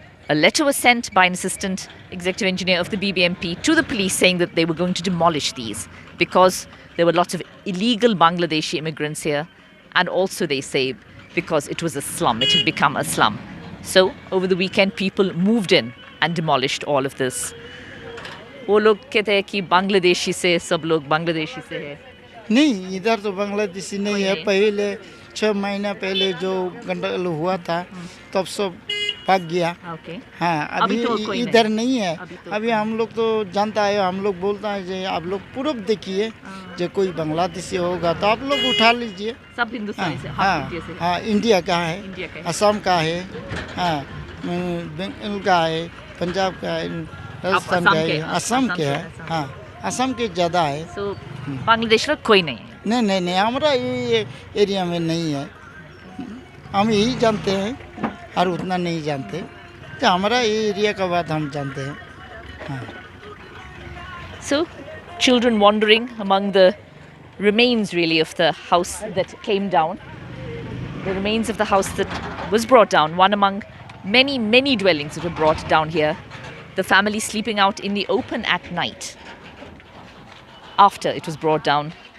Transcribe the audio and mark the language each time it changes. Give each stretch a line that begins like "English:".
English: A letter was sent by an assistant executive engineer of the BBMP to the police saying that they were going to demolish these because there were lots of illegal Bangladeshi immigrants here, and also they say because it was a slum, it had become a slum. So over the weekend people moved in and demolished all of this.
Hindi: वो लोग कहते हैं कि बांग्लादेशी से सब लोग बांग्लादेशी से है. नहीं, इधर तो बांग्लादेशी नहीं है। पहले 6 महीना पहले जो गंडगोल हुआ था तब सब भाग गया।
English: Okay.
Hindi: हाँ, अभी तो कोई इधर नहीं है। तो अभी हम लोग तो जानता है, हम लोग बोलता है जो आप लोग पूरब देखिए, जो कोई बांग्लादेशी होगा तो आप लोग उठा लीजिए। सब हिंदुस्तानी से, हाँ, इंडिया से. हाँ, इंडिया का है, इंडिया का है. असम का है, हाँ, बंगाल का है, पंजाब का है, राजस्थान का है, असम के है, हाँ, असम के ज़्यादा है। So बांग्लादेश में कोई नहीं है. नहीं, हमारा ये एरिया में नहीं है। हम यही जानते हैं और उतना नहीं जानते, तो हमारा ये एरिया का बात हम जानते हैं। हाँ।
English: So children wandering among the remains really of the house that came down, the remains of the house that was brought down, one among many dwellings that were brought down here. The family sleeping out in the open at night after it was brought down.